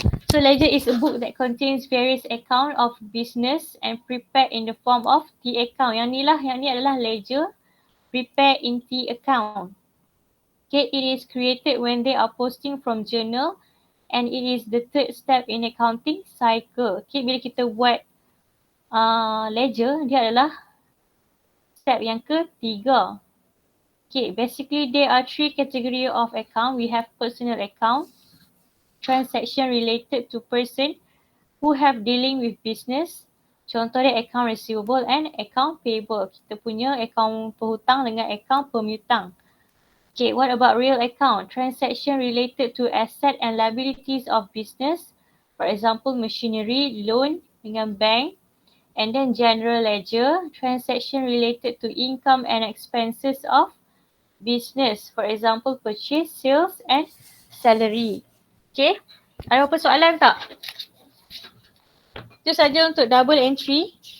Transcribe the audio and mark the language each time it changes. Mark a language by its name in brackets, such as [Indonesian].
[English] So ledger is a book that contains various account of business and prepared in the form of T account. [Malay] Yang ni adalah [English] ledger prepared in T account. Okay, it is created when they are posting from journal and it is the third step in accounting cycle. [Malay] Okay, bila kita buat ledger, dia adalah step yang ketiga. [English] Okay, basically there are 3 category of account. We have personal account, transaction related to person who have dealing with business. [Malay] Contoh dia [English] account receivable and account payable. [Malay] Kita punya account penghutang dengan account pemihutang. [English] Okay, what about real account? Transaction related to asset and liabilities of business. For example, machinery, loan dengan bank. And then general ledger, transaction related to income and expenses of business. For example, purchase, sales and salary. [Malay] Okay, ada apa soalan tak? Itu saja untuk double entry.